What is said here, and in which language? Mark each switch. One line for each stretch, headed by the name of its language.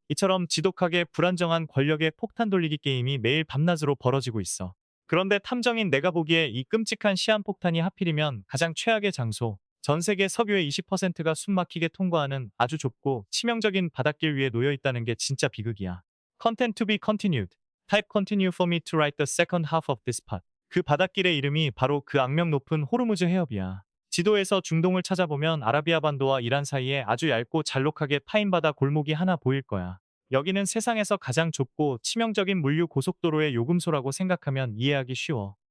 Korean: 이처럼 지독하게 불안정한 권력의 폭탄 돌리기 게임이 매일 밤낮으로 벌어지고 있어. 그런데 탐정인 내가 보기에 이 끔찍한 시한폭탄이 하필이면 가장 최악의 장소, 전 세계 석유의 20%가 숨막히게 통과하는 아주 좁고 치명적인 바닷길 위에 놓여 있다는 게 진짜 비극이야.
English: Content to be continued. Type continue for me to write the second half of this part.
Korean: 그 바닷길의 이름이 바로 그 악명 높은 호르무즈 해협이야. 지도에서 중동을 찾아보면 아라비아 반도와 이란 사이에 아주 얇고 잘록하게 파인 바다 골목이 하나 보일 거야. 여기는 세상에서 가장 좁고 치명적인 물류 고속도로의 요금소라고 생각하면 이해하기 쉬워.